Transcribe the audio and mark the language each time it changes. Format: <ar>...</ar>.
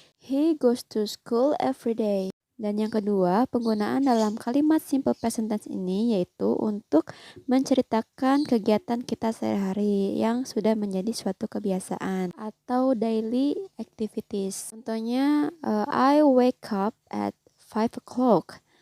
<en>He goes to school every day.</en> <id>Dan yang kedua, penggunaan dalam kalimat simple present tense ini yaitu untuk menceritakan kegiatan kita sehari-hari yang sudah menjadi suatu kebiasaan atau daily activities.</id> <en>Contohnya, I wake up at 5 o'clock.</en>